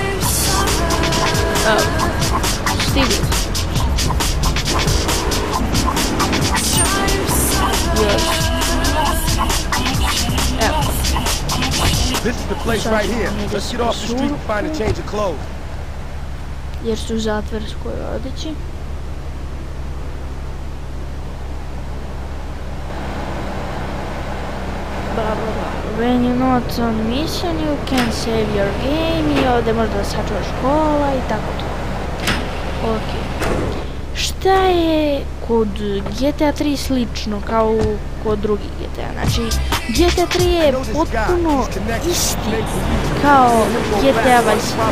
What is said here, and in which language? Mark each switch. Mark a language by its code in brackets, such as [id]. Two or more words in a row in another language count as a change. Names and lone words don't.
[sr] Stigli. [en] This is the place right here. Let's get off the street and find a change of clothes. [sr] Jer su u zatvorskoj odeći. Bla bla bla. [en] When you're not on mission, you can save your game. [sr] I ovdje možda sačuvaš kola i tako to. Ok. Šta je kod GTA 3 slično kao kod drugih GTA? Znači, GTA 3 je potpuno isti kao GTA Vice City.